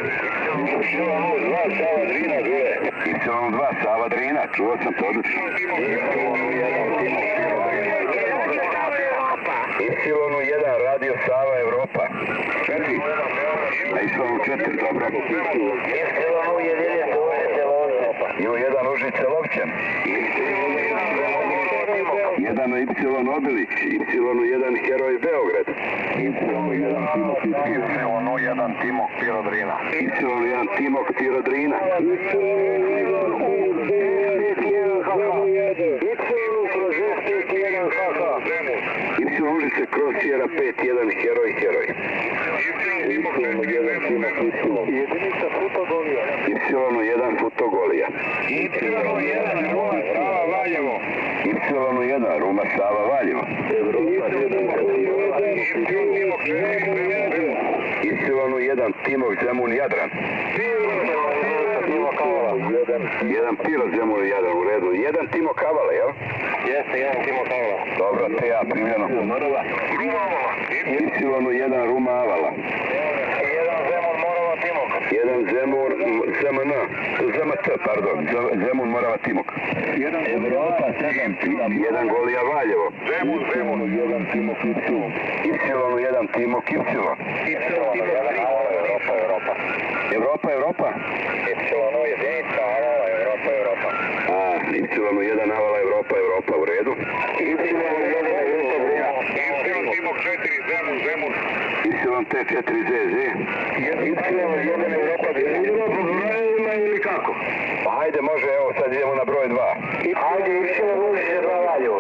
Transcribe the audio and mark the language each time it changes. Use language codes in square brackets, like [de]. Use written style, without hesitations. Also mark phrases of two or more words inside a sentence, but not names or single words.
[sr] Y2 Sava Drina, čuo sam to odlično. Y1 Radio Sava Evropa. 4. Y4, dobro. Y1 Užice Lovćan. 1 Y Obilić, Y1 Heroj Beograd. Y1 Timok Pirodrina. Y1 Timok Pirodrina. Y Užice kroz Sierra 5-1 heroj. Jedinica Futogolija. Y1 Futogolija. Y1 Sava Valjevo. Y1 Ruma Sava Valjevo. Y1 Timok Zemun Jadran. Jedan Pilot Zemun Jadran, u redu. Jedan Timo Kavala, jel? Jeste, jedan Timo Kavala. Dobro, TA primljeno. Y1 Ruma Avala. Jedan Zemun Morava Timok. Jedan Zemun ZMN. ZMT, pardon. Zemun Morava Timok. Jedan Evropa 7. Jedan Golija Valjevo. Zemun. Jedan Timok Y. Y1 Timok Y. Europa. Y jedinica Avala Europa. A, Y1 Avala Europa, u redu. Y Timok 4 Zemun. Y4 ZZ. Y1 Europa ima ili kako? Pa hajde, može, evo sad idemo na broj 2. Ajde, Y2 Valjevo.